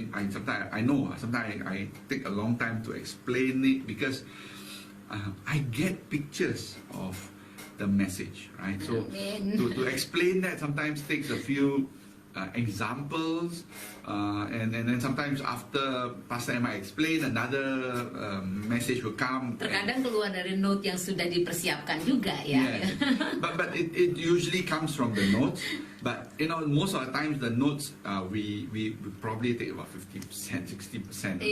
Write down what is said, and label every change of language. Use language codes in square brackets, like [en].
[en] Sometimes I take a long time to explain it because I get pictures of the message, right? So to explain that sometimes takes a few examples, and then sometimes after Pastor Emma explain, another message will come. [id] Terkadang keluar dari note yang sudah dipersiapkan juga ya. [en] Yeah. but it usually comes from the notes. But most of the times the notes we probably take about 50%, 60%.